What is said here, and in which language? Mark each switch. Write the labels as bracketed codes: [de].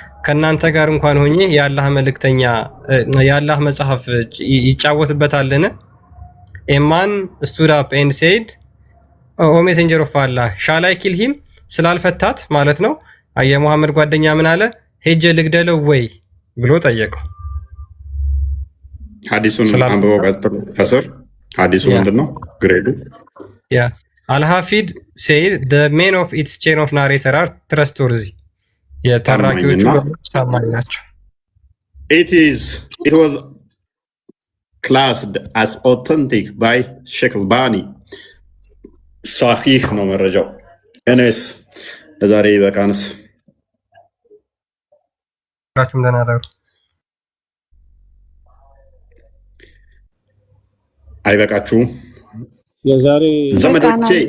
[am] ከናንተ ጋር እንኳን ሆኜ የአላህ መልእክተኛ የአላህ መጽሐፍ ይጫወትበታልን? [en] A man stood up and said, "O messenger of Allah, shall I kill him?" [am] ስላልፈታት ማለት ነው። የሙሐመድ ጓደኛ ምን አለ? ሄጄ ልግደለው ወይ ብሎ ጠየቀው። ሐዲሱን አንብበው ቀጥሎ ከስር ሐዲሱ ምንድነው ግሬዱ? [en] ያ አልሐፊድ said the men of its chain of narrator are trustworthy. [am] የተራኪዎቹ ታማኝ ናቸው። [en] It was classed as authentic by Sheikh Albani. [am] صحيح ነው መረጃው። እኔስ ለዛሬ ይበቃንስ። ሁላችሁም ደህና ደሩ። አይበቃችሁም? የዛሬ ዘመዶቼ